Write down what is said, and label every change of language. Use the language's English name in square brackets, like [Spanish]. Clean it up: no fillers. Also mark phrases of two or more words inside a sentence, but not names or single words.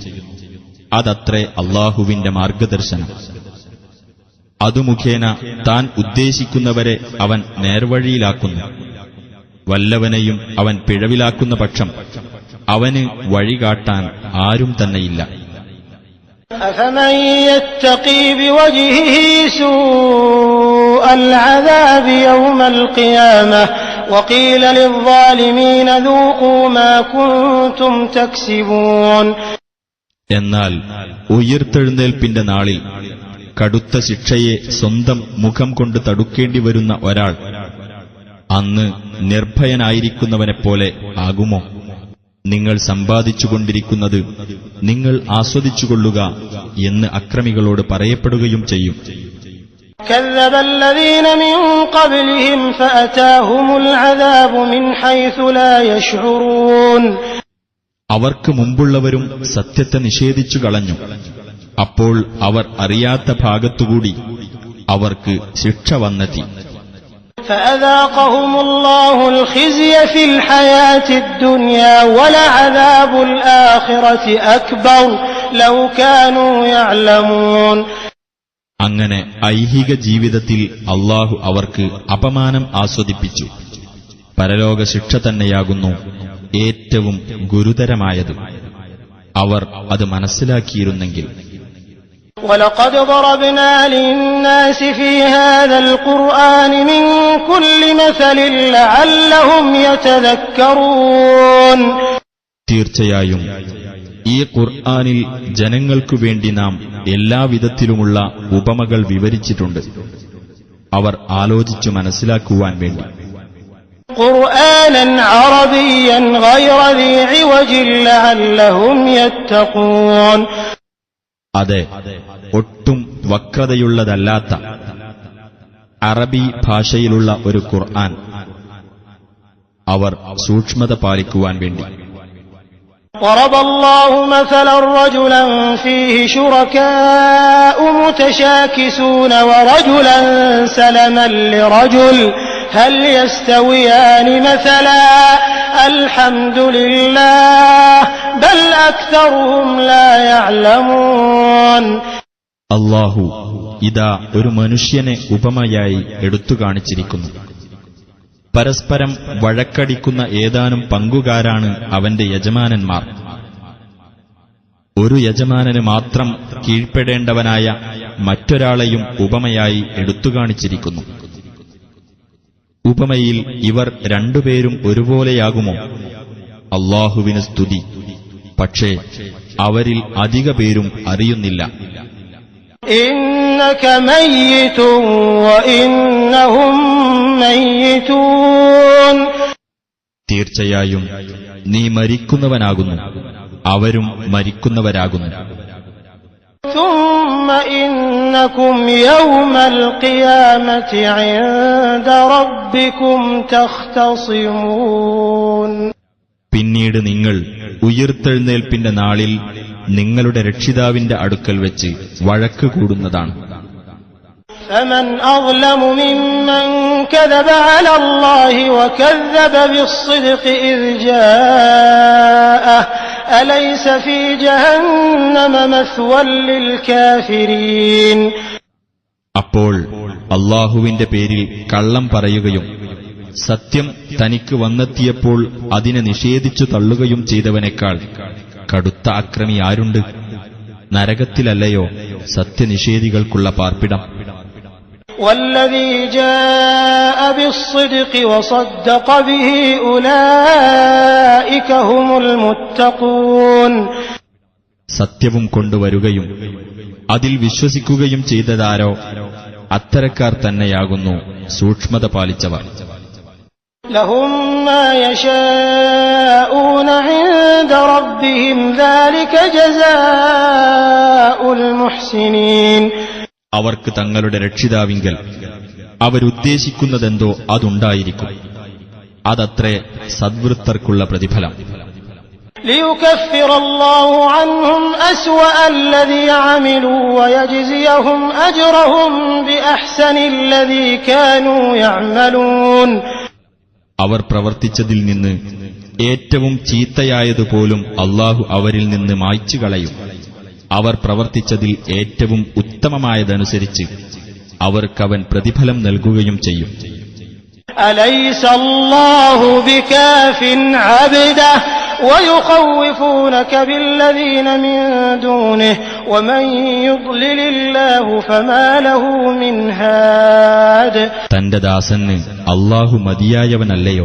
[Malayalam] അതത്രേ അല്ലാഹുവിന്റെ മാർഗദർശനം. അതു മുഖേന താൻ ഉദ്ദേശിക്കുന്നവരെ അവൻ നേർവഴിയിലാക്കുന്നു. വല്ലവനെയും അവൻ പിഴവിലാക്കുന്ന പക്ഷം അവന് വഴികാട്ടാൻ ആരും തന്നെയില്ല. [Arabic] أفمن يتقي بوجهه سوء العذاب يوم القيامة وقيل للظالمين ذوقوا ما كنتم تكسبون. [Malayalam] എന്നാൽ ഉയിർത്തെഴുന്നേൽപ്പിന്റെ നാളിൽ കടുത്ത ശിക്ഷയെ സ്വന്തം മുഖം കൊണ്ട് തടുക്കേണ്ടി വരുന്ന ഒരാൾ അന്ന് നിർഭയനായിരിക്കുന്നവനെപ്പോലെ ആകുമോ? നിങ്ങൾ സമ്പാദിച്ചുകൊണ്ടിരിക്കുന്നത് നിങ്ങൾ ആസ്വദിച്ചുകൊള്ളുക എന്ന് അക്രമികളോട് പറയപ്പെടുകയും ചെയ്യും. [Arabic] كذب الذين من قبلهم فأتاهم العذاب من حيث لا يشعرون. [Malayalam] അവർക്ക് മുമ്പുള്ളവരും സത്യത്തെ നിഷേധിച്ചു കളഞ്ഞു. അപ്പോൾ അവർ അറിയാത്ത ഭാഗത്തുകൂടി അവർക്ക് ശിക്ഷ വന്നെത്തി. [Arabic] فأذاقهم الله الخزي في الحياة الدنيا ولعذاب الآخرة أكبر لو كانوا يعلمون. [Malayalam] അങ്ങനെ ഐഹിക ജീവിതത്തിൽ അല്ലാഹു അവർക്ക് അപമാനം ആസ്വദിപ്പിച്ചു. പരലോക ശിക്ഷ തന്നെയാകുന്നു ഏറ്റവും ഗുരുതരമായത്. അവർ അത് മനസ്സിലാക്കിയിരുന്നെങ്കിൽ. [Arabic] وَلَقَدْ ضَرَبْنَا لِلنَّاسِ فِي هَذَا الْقُرْآنِ مِنْ كُلِّ مَثَلٍ لَعَلَّهُمْ يَتَذَكَّرُونَ. [Malayalam] തീർച്ചയായും ഈ ഖുർആനിൽ ജനങ്ങൾക്കു വേണ്ടി നാം എല്ലാവിധത്തിലുമുള്ള ഉപമകൾ വിവരിച്ചിട്ടുണ്ട്, അവർ ആലോചിച്ചു മനസ്സിലാക്കുവാൻ വേണ്ടി. [Arabic] قُرْآنًا عَرَبِيًّا غَيْرَ ذِي عِوَجٍ لَعَلَّهُمْ يَتَّقُونَ. [Malayalam] അതെ, ഒട്ടും വക്രതയുള്ളതല്ലാത്ത അറബി ഭാഷയിലുള്ള ഒരു ഖുർആൻ, അവർ സൂക്ഷ്മത പാലിക്കുവാൻ വേണ്ടി. [Arabic] ضرب الله مثلا رجلا فيه شركاء متشاكسون ورجلا سلما لرجل هل يستويان مثلا الحمد لله بل أكثرهم لا يعلمون. [Malayalam] അല്ലാഹു ഇതാ ഒരു മനുഷ്യനെ ഉപമയായി എടുത്തു കാണിച്ചിരിക്കുന്നു. പരസ്പരം വഴക്കടിക്കുന്ന ഏതാനും പങ്കുകാരാണ് അവന്റെ യജമാനന്മാർ. ഒരു യജമാനന് മാത്രം കീഴ്പ്പെടേണ്ടവനായ മറ്റൊരാളെയും ഉപമയായി എടുത്തുകാണിച്ചിരിക്കുന്നു. ഉപമയിൽ ഇവർ രണ്ടുപേരും ഒരുപോലെയാകുമോ? അല്ലാഹുവിന് സ്തുതി. പക്ഷേ അവരിൽ അധിക പേരും അറിയുന്നില്ല. [Arabic] إنك ميت وإنهم ميتون. [Malayalam] തീർച്ചയായും നീ മരിക്കുന്നവനാകുന്നു, അവരും മരിക്കുന്നവരാകുന്നു. [Arabic] ثم إنكم يوم القيامة عند ربكم تختصمون. [Malayalam] പിന്നീട് നിങ്ങൾ ഉയിർത്തെഴുന്നേൽപ്പിന്റെ നാളിൽ നിങ്ങളുടെ രക്ഷിതാവിന്റെ അടുക്കൽ വെച്ച് വഴക്ക് കൂടുന്നതാണ്. [Arabic] فمن أظلم ممن كذب على الله وكذب بالصدق إذ جاءه أليس في جهنم مثوى للكافرين. [Malayalam] അപ്പോൾ അല്ലാഹുവിന്റെ പേരിൽ കള്ളം പറയുകയും സത്യം തനിക്ക് വന്നെത്തിയപ്പോൾ അതിനെ നിഷേധിച്ചു തള്ളുകയും ചെയ്തവനേക്കാൾ കടുത്ത അക്രമി ആരുണ്ട്? നരകത്തിലല്ലയോ സത്യനിഷേധികൾക്കുള്ള പാർപ്പിടം? [Arabic] والذي جاء بالصدق وصدق به أولئك هم المتقون. [Malayalam] സത്യവും കൊണ്ടുവരുകയും അതിൽ വിശ്വസിക്കുകയും ചെയ്തതാരോ അത്തരക്കാർ തന്നെയാകുന്നു സൂക്ഷ്മത പാലിച്ചവർ. [Arabic] لهم ما يشاءون عند ربهم ذلك جزاء المحسنين. [Malayalam] അവർക്ക് തങ്ങളുടെ രക്ഷിതാവിങ്കൽ അവരുദ്ദേശിക്കുന്നതെന്തോ അതുണ്ടായിരിക്കും. അതത്രേ സദ്വൃത്തർക്കുള്ള പ്രതിഫലം. [Arabic] ليكفر الله عنهم أسوأ الذي عملوا ويجزيهم أجرهم بأحسن الذي كانوا يعملون. [Malayalam] അവർ പ്രവർത്തിച്ചതിൽ നിന്ന് ഏറ്റവും ചീത്തയായതുപോലും അല്ലാഹു അവരിൽ നിന്ന് മായ്ച്ചു കളയും. അവർ പ്രവർത്തിച്ചതിൽ ഏറ്റവും ഉത്തമമായതനുസരിച്ച് അവർക്കവൻ പ്രതിഫലം നൽകുകയും ചെയ്യും. [Arabic] أليس الله بكاف عبده ويخوفونك بالذين من دونه ومن يضلل الله فما له من هاد. [Malayalam] തന്റെ ദാസന് അല്ലാഹു മതിയായവനല്ലയോ?